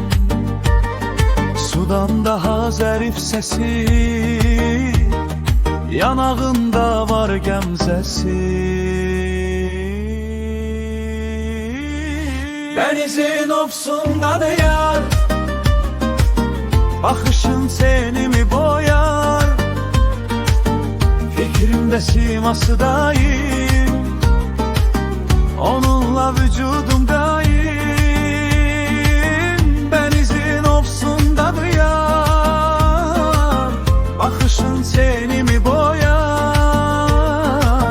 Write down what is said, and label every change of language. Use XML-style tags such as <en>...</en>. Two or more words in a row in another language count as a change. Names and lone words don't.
<az>Sudan daha zərif səsi, yanağında var qəmzəsi. Dənizin ovsundadır yar, baxışın</az> <tr>seni mi boyar.</tr> <az>Fikrimdə siması daim, onunla vücudum daim. Dənizin ovsundadır yar, baxışın</az> <tr>seni mi boyar.</tr>